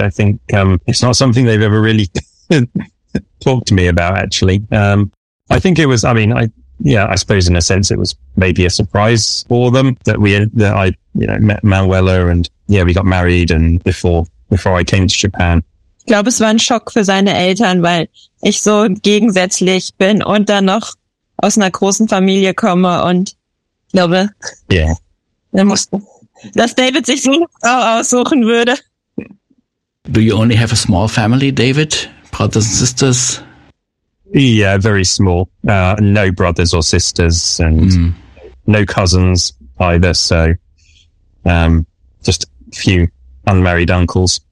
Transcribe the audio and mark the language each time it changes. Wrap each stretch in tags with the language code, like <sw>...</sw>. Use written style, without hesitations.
<en>I think it's not something they've ever really talked to me about, actually. I think it was, I suppose in a sense it was maybe a surprise for them that I met Manuela and, we got married and before I came to Japan.</en> <de>Ich glaube, es war ein Schock für seine Eltern, weil ich so gegensätzlich bin und dann noch aus einer großen Familie komme und glaube, dann mussten... dass David sich so eine Frau aussuchen würde.</de> <en>Do you only have a small family, David? Brothers and sisters? Yeah, very small. No brothers or sisters and no cousins either. So just a few unmarried uncles.</en>